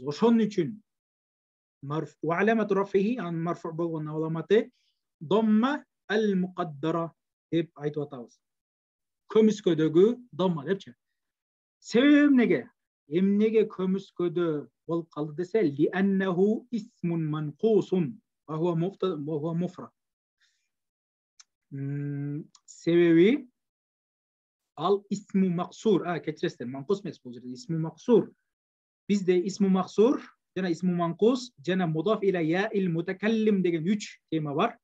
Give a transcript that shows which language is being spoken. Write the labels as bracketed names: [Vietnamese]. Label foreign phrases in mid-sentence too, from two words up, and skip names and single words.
[Kyrgyz] Ошон үчүн [Arabic] مرفوع علامة رفعه, [Kyrgyz] анын марфу болгон аламаты [Arabic] الضمة المقدرة [Kyrgyz] деп айтып атабыз. Көмүскөдөгү домма депчи. Себеби эмнеге? Эмнеге көмүскөдө болуп калды десе, [Arabic] لأنه اسم منقوص وهو مفرد. [Kyrgyz] Себеби ал [Arabic] اسم مقصور, [Kyrgyz] кечиресиздер, манқус эмес бул жерде [Arabic] اسم مقصور. [Kyrgyz] Бизде [Arabic] اسم مقصور [Kyrgyz] жана [Arabic] اسم منقوص [Kyrgyz] жана [Arabic] مضاف إلى ياء المتكلم [Kyrgyz] деген 3 тема бар.